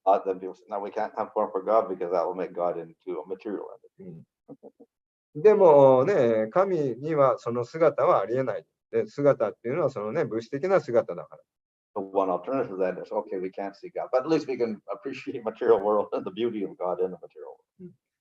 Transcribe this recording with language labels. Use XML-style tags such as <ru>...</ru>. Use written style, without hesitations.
<en>Then people say, no, we can't have form for God because that will make God into a material entity.</en> <ja>でもね、神にはその姿はありえない。で、姿っていうのはそのね、物質的な姿だから。</ja> <en>So one alternative then is, okay, we can't see God, but at least we can appreciate material world and the beauty of God in the material world.</en>